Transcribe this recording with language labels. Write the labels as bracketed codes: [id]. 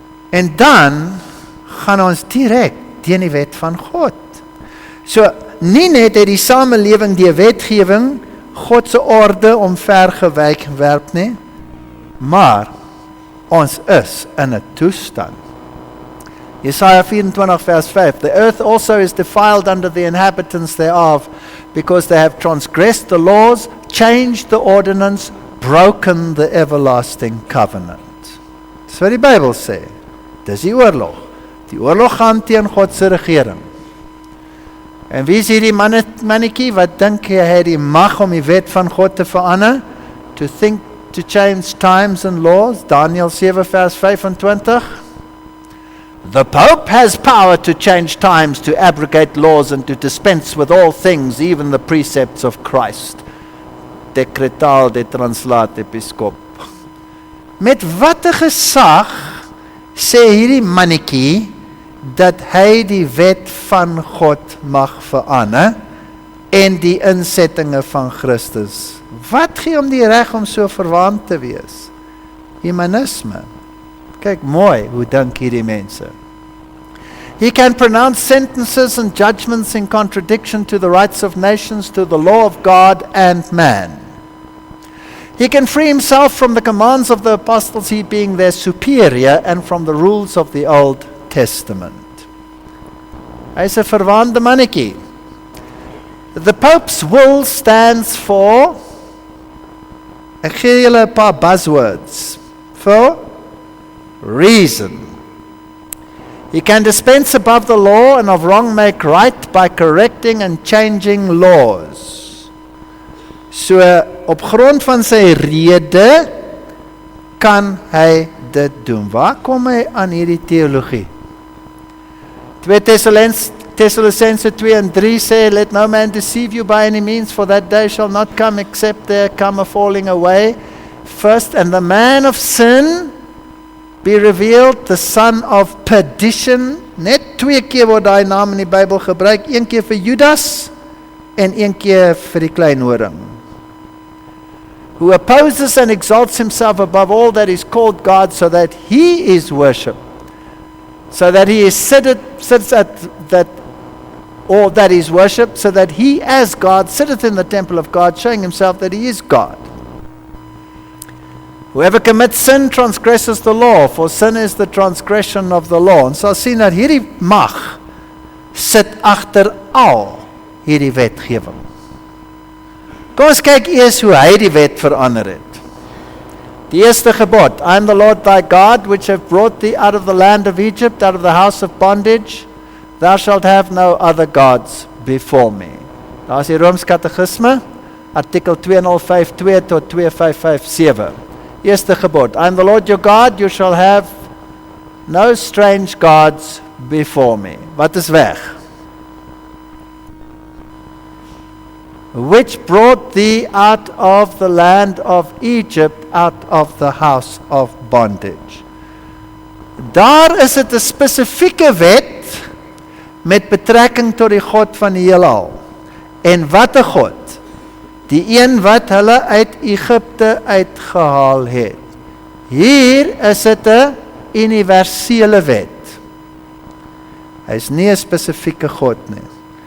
[af] En dan gaan ons direk teen die wet van God. So, nie net het die samelewing die wetgewing, God se orde omvergewerp nie, maar ons is in 'n toestand. [en] Jesaja 24 vers 5, the earth also is defiled under the inhabitants thereof, because they have transgressed the laws, changed the ordinance, broken the everlasting covenant. [af] Dis wat die Bybel sê. Dis die oorlog. Die oorlog gaan teen God se regering. En wie is hierdie mannetjie wat dink hy het die mag om die wet van God te verander? [en] To think, to change times and laws? Daniel 7 vers 25. The Pope has power to change times, to abrogate laws and to dispense with all things, even the precepts of Christ. [af] Decretal de translate episkop. Met watter gesag sê hierdie mannetjie dat hy die wet van God mag verander en die insettinge van Christus? Wat gee hom die reg om so verwaand te wees? Humanisme. Kyk mooi hoe dink hierdie mense. [en] He can pronounce sentences and judgments in contradiction to the rights of nations, to the law of God and man. He can free himself from the commands of the apostles, he being their superior, and from the rules of the Old Testament. [af] Hy is 'n verwaande mannetjie. [en] The Pope's will stands for, [af] ek gee julle 'n paar buzzwords, [en] for reason. He can dispense above the law and of wrong make right by correcting and changing laws. [af] So op grond van sy rede kan hy dit doen. Waar kom hy aan hierdie teologie? 2 Thessalonicense 2 en 3 sê, [en] let no man deceive you by any means, for that day shall not come except there come a falling away first, and the man of sin be revealed, the son of perdition. [af] Net 2 keer word daai naam in die Bybel gebruik, 1 keer vir Judas en 1 keer vir die klein horing. [en] Who opposes and exalts himself above all that is called God, so that he is worshipped, so that he is sits at that, or that is worshipped, so that he as God sitteth in the temple of God, showing himself that he is God. Whoever commits sin transgresses the law, for sin is the transgression of the law. [af] En sal sien dat hierdie mag sit agter al hierdie wetgewing. Kom ons kyk eers hoe hy die wet verander het. Die eerste gebod, [en] I am the Lord thy God, which have brought thee out of the land of Egypt, out of the house of bondage. Thou shalt have no other gods before me. [af] Daar is die Rooms-Katekisme, artikel 2052 tot 2557. Eerste gebod, [en] I am the Lord your God, you shall have no strange gods before me. [af] Wat is weg? [en] Which brought thee out of the land of Egypt, out of the house of bondage. [af] Daar is dit 'n spesifieke wet met betrekking tot die God van die heelal. En wat 'n God? Die een wat hulle uit Egipte uitgehaal het. Hier is dit 'n universele wet. Hy is nie 'n spesifieke God nie.